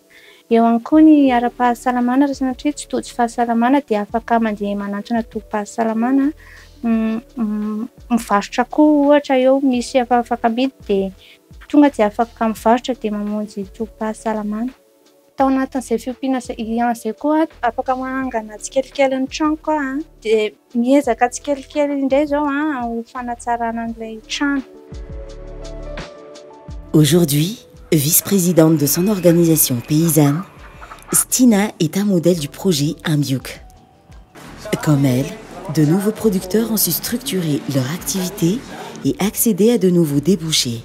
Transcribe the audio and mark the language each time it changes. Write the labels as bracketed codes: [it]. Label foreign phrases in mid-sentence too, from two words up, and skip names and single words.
[mg] Eo ihany koa ny ara-pahasalamana, raha sanatria tsy tojo fahasalamana dia afaka mandeha manantona tokom-pahasalamana mivarotra koa ohatra eo misy efa afaka amidy dia tonga dia afaka mivarotra dia mamonjy tobim-pahasalamana. Tao anatin'izay fiompiana izay koa afaka manangana tsikelikely ny trano koa dia miezaka tsikelikely indray zao ho fanatsarana an'ilay trano. [fr] Aujourd'hui, vice-présidente de son organisation paysanne, Stina est un modèle du projet Ambiuk. Comme elle, de nouveaux producteurs ont su structurer leur activité et accéder à de nouveaux débouchés.